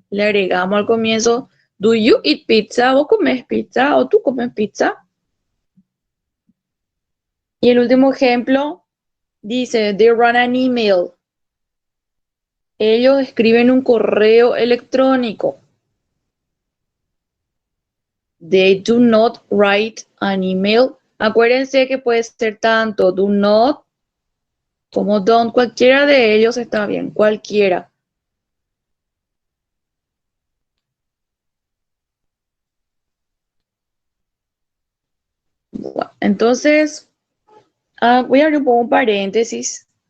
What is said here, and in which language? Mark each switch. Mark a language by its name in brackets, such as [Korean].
[Spanish] Le agregamos al comienzo, [English] do you eat pizza? [Spanish] ¿Vos comes pizza? ¿O tú comes pizza? Y el último ejemplo dice, [English] they run an email. [Spanish] Ellos escriben un correo electrónico. [English] They do not write an email. [Spanish] Acuérdense que puede ser tanto do not como don't. Cualquiera de ellos está bien, cualquiera. Bueno, entonces, voy a abrir un poco un paréntesis.